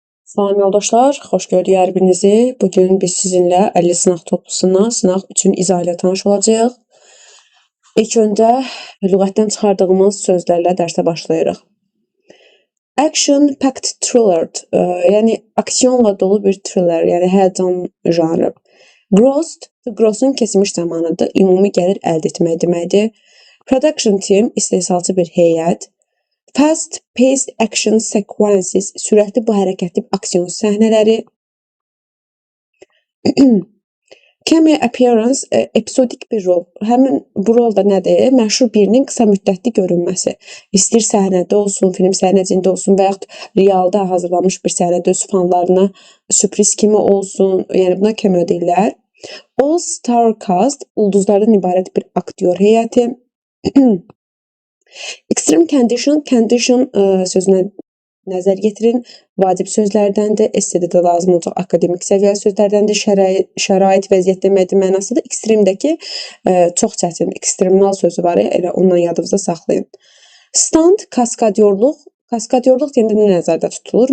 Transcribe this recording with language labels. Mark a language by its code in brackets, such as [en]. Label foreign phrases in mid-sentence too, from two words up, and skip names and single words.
[az] Salam yoldaşlar, xoş gördük hər birinizi. Bugün biz sizinlə 50 sınaq toplusundan sınaq 3-ün izahı ilə tanış olacağıq. İlk öncə lüğətdən çıxardığımız sözlərlə dərsə başlayırıq. [en] Action-packed thriller, [az] yəni aksiyonla dolu bir thriller, yəni həyəcan janrı. Gross'un keçmiş zamanıdır, ümumi gəlir əldə etmək deməkdir. [en] Production team, [az] istehsalçı bir heyət. [en] Fast-paced action sequences, [az] sürətli bu hərəkətli aksiyon səhnələri. [en] Cameo appearance, [az] episodik bir rol. Həmin bu rolda nədir? Məşhur birinin qısa müddətli görünməsi. İstəyir səhnədə olsun, film səhnəcində olsun və yaxud realda hazırlanmış bir səhnədə öz fanlarına sürpriz kimi olsun. Yəni buna cameo deyirlər. [en] All star cast, [az] ulduzlardan ibarət bir aktyor heyəti. [en] Extreme condition [az] sözünə nəzər yetirin. Vacib sözlərdəndir, essedə də lazım olacaq akademik səviyyəli sözlərdəndir. Şərait, vəziyyət deməkdir mənasıdır. Extreme'dəki çox çətin, ekstremal sözü var, elə ondan yadınızda saxlayın. Stunt, kaskadyorluq deyəndə nə nəzərdə tutulur?